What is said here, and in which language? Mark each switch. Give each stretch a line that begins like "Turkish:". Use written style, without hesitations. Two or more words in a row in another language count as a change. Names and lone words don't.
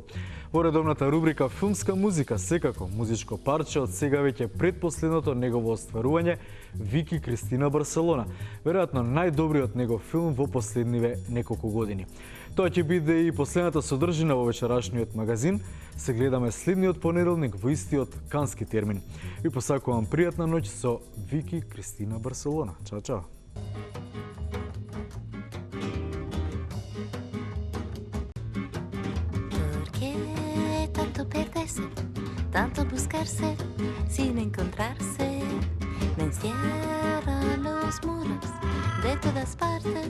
Macedonian: Во редовната рубрика Филмска музика, секако музичко парче од сега веќе предпоследното негово остварување, Вики Кристина Барселона, веројатно најдобриот негов филм во последниве неколку години. Тоа ќе биде и последната содржина во вечерашниот магазин. Се гледаме следниот понеделник во истиот кански термин. Ви посакувам пријатна ноќ со Вики Кристина Барселона. Чао, чао.
Spanish: Tanto perderse, tanto buscarse, sin encontrarse, me encierran los muros de todas partes.